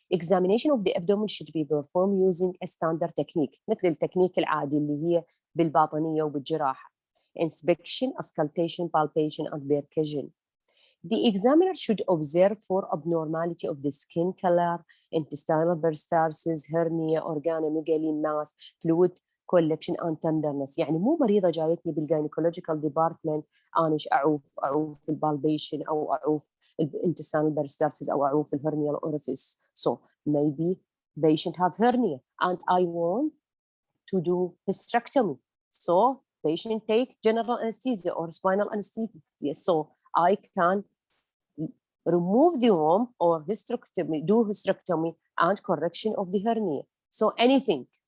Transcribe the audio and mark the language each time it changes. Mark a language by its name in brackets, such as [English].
[English] Examination of the abdomen should be performed using a standard technique [Arabic] مثل التكنيك العادي اللي هي بالباطنية وبالجراحة. [English] Inspection, auscultation, palpation, and percussion. The examiner should observe for abnormality of the skin color, intestinal peristalsis, hernia, organomegaly, mass, fluid collection, and tenderness. [Arabic] يعني مو مريضة جايتني بالجاينيكولوجيكال ديبارتمنت أنا أعوف البالبيشن أو أعوف [English] intestinal peristalsis [Arabic] أو أعوف الهرنيال orifice. [English] So maybe patient have hernia and I want to do hysterectomy. So patient take general anesthesia or spinal anesthesia. So I can remove the womb or do hysterectomy and correction of the hernia. So anything.